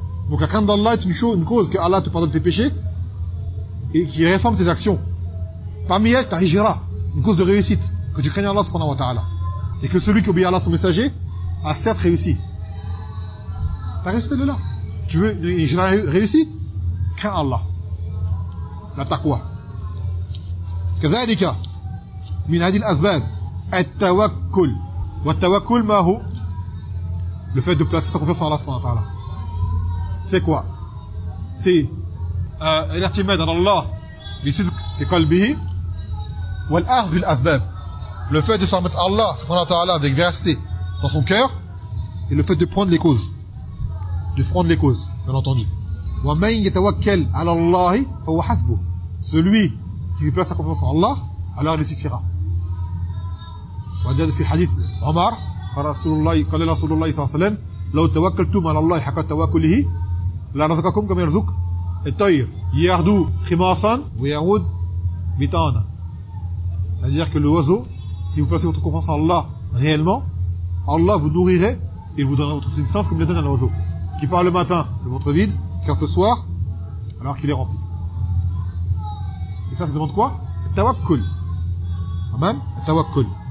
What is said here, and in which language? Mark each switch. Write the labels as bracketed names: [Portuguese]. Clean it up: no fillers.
[French] Donc la crainte d'Allah est une cause que Allah te pardonne tes péchés et qui réforme tes actions. Parmi elles, ta hijra, une cause de réussite, que tu craignes Allah subhanahu wa ta'ala. Et que celui qui obéit à Allah son messager a certes réussi. Ta réussite est là. Tu veux une hijra réussie? Crains Allah. La taqwa. [Arabic] كذلك من هذه الأسباب التوكل. والتوكل ما هو؟ [French] Le fait de placer sa confiance en Allah subhanahu wa ta'ala. C'est quoi? C'est [Arabic] l'irtimad en Allah bisidq qalbihi wal akhd bil asbab. [French] Le fait de s'en mettre Allah subhanahu wa ta'ala avec véracité dans son cœur et le fait de prendre les causes. De prendre les causes, bien entendu. [Arabic] Wa man yatawakkal 'ala Allah fa huwa hasbu. [French] Celui qui place sa confiance en Allah, alors il suffira. [Arabic] وجد في الحديث عمر قال رسول الله قال رسول الله صلى الله عليه وسلم لو توكلتم على الله حق توكله لرزقكم كما يرزق الطير يغدو خماصا ويعود بطانا. [French] C'est-à-dire que l'oiseau, si vous placez votre confiance en Allah réellement, Allah vous nourrirait et vous donnera votre substance comme le donne un oiseau qui part le matin de votre vide, quelque soir alors qu'il est rempli. Et ça se demande quoi? Tawakkul. Amen. Tawakkul.